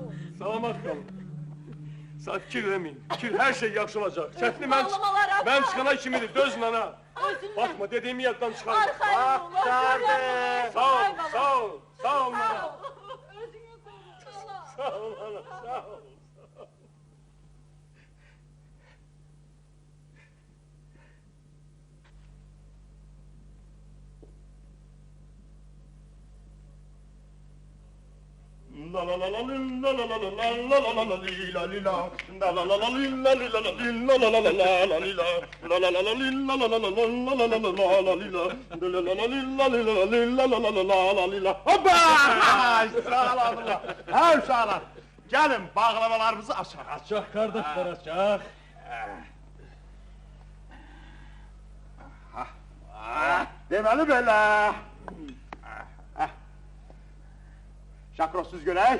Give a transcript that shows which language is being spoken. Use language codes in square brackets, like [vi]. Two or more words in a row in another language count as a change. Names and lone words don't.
[az] Salamat qalın. Sən fikir eləməyin, hər şey yaxşı olacaq. Çətini mən çıxana kimidir, dözün ana. Fatma, dediyimi yaddan çıxarma. Arxayın ol. Sağ ol, sağ ol, sağ ol ana. Özünü qoru. Sağ ol ana, sağ ol. La la la la la la la la la la la la la li la li la la la la la li la li la la li la la la la la la li la la la la la li la la la la la la la la la la li la la la la li la li la li la la la la la li la Hoppa! Sağladılar. Hər uşaqlar, gəlin bağlamalarımızı açaq. Açaq qardaşlar, açaq. Deməli belə. Şakrosuz görək.